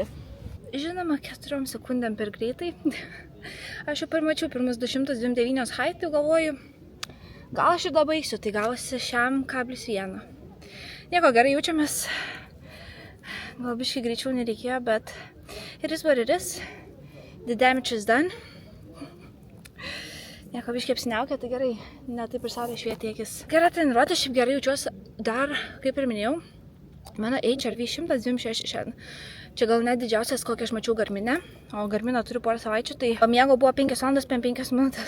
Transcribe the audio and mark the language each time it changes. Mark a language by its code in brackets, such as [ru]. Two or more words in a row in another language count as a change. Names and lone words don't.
[lt] Žinoma, 4 sekundėm per greitai. Aš jau pamačiau pirmus 229 height, tai galvoju, gal aš ir dabaigsiu, tai gausi šiam 1. Nieko, gerai jaučiamės. Gal biškai greičiau nereikėjo, bet [en] it is what it is. The damage is done. [lt] Nieko biškai apsiniaukė, tai gerai, ne taip ir saulė švietė akis. Gera treniruotė, šiaip gerai jaučiuosi dar, kaip ir minėjau, mano HRV 126 šiandien. Čia gal net didžiausias, kokią aš mačiau Garminę, o Garminą turiu porą savaičių, tai miego buvo 5 valandas 5 minutės.